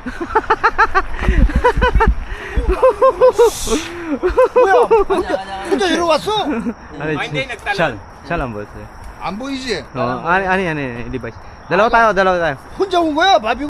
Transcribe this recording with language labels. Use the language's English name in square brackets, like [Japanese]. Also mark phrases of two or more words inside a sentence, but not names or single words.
[Korean] 뭐야? 근데 왔어? 아니, [Filipino] hindi, nagtalon. [Korean] 잘안 보였어요. 안 보이지? 아니, [Filipino] Levi's. Dalawa tayo. [Korean] 혼자 온 거야? 바비